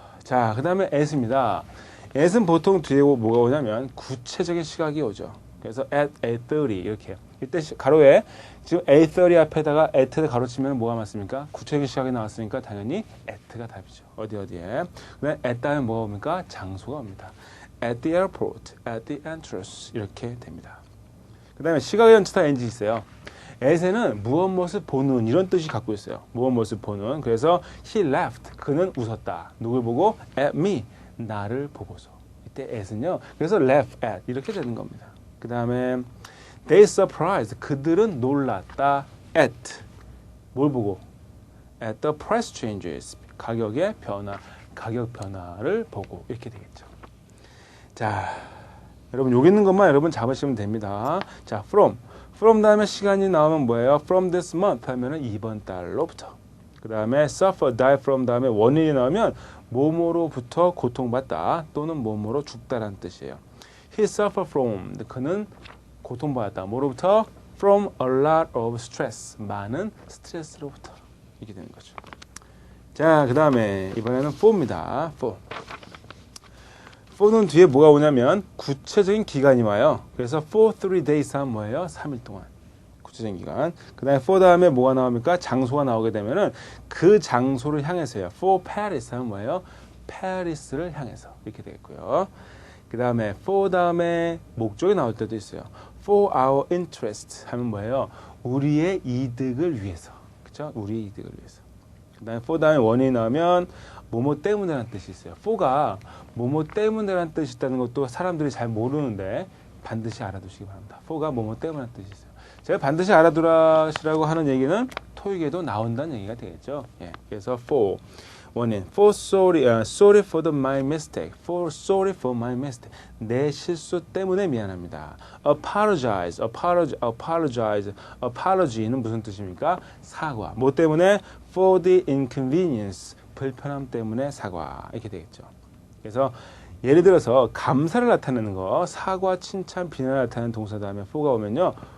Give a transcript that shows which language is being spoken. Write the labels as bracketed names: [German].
[Korean] 자, 그 다음에 at입니다. at은 보통 뒤에 뭐가 오냐면 구체적인 시각이 오죠. 그래서 [English] at 8:30 [Korean] 이렇게. 이때 가로에 지금 8:30 앞에다가 at를 가로치면 뭐가 맞습니까? 구체적인 시각이 나왔으니까 당연히 at가 답이죠. 어디에. 그다음에 at 다음에 뭐가 옵니까? 장소가 옵니다. [English] at the airport, at the entrance [Korean] 이렇게 됩니다. 그 다음에 시각의 전치사 ng 있어요. at에는 무엇 보는 이런 뜻이 갖고 있어요. 무엇 보는. 그래서 [English] he laughed, [Korean] 그는 웃었다. 누굴 보고? [English] at me, [Korean] 나를 보고서. 이때 at은요. 그래서 laugh at 이렇게 되는 겁니다. 그 다음에 [English] they surprised, [Korean] 그들은 놀랐다. at 뭘 보고? [English] at the price changes, [Korean] 가격의 변화, 가격 변화를 보고 이렇게 되겠죠. 자, 여러분 여기 있는 것만 여러분 잡으시면 됩니다. 자, from 다음에 시간이 나오면 뭐예요? [English] from this month [Korean] 하면은 이번 달로부터. 그 다음에 suffer, die from 다음에 원인이 나오면 뭐뭐로부터 고통받다 또는 뭐뭐로 죽다라는 뜻이에요. [English] He suffered from, [Korean] 그는 고통받았다. 뭐로부터? [English] From a lot of stress, [Korean] 많은 스트레스로부터. 이렇게 되는 거죠. 자, 그 다음에 이번에는 for입니다. for는 뒤에 뭐가 오냐면 구체적인 기간이 와요. 그래서 [English] for 3 days [Korean] 하면 뭐예요? 3일 동안. 구체적인 기간. 그 다음에 for 다음에 뭐가 나옵니까? 장소가 나오게 되면은 그 장소를 향해서요. for Paris 하면 뭐예요? 파리스를 향해서. 이렇게 되겠고요. 그 다음에 for 다음에 목적이 나올 때도 있어요. [English] for our interest [Korean] 하면 뭐예요? 우리의 이득을 위해서. 그쵸? 우리의 이득을 위해서. 그 다음에 for 다음에 원인이 나오면 뭐뭐 때문에라는 뜻이 있어요. for가 뭐뭐 때문에라는 뜻이 있다는 것도 사람들이 잘 모르는데 반드시 알아두시기 바랍니다. for가 뭐뭐 때문에라는 뜻이 있어요. 제가 반드시 알아두라시라고 하는 얘기는 토익에도 나온다는 얘기가 되겠죠. 예, 그래서 [English] for 원인, for sorry for my mistake, for sorry for my mistake. [Korean] 내 실수 때문에 미안합니다. apology는 무슨 뜻입니까? 사과. 뭐 때문에? [English] for the inconvenience. [Korean] 불편함 때문에 사과. 이렇게 되겠죠. 그래서 예를 들어서 감사를 나타내는 거, 사과, 칭찬, 비난을 나타내는 동사 다음에 for가 오면요.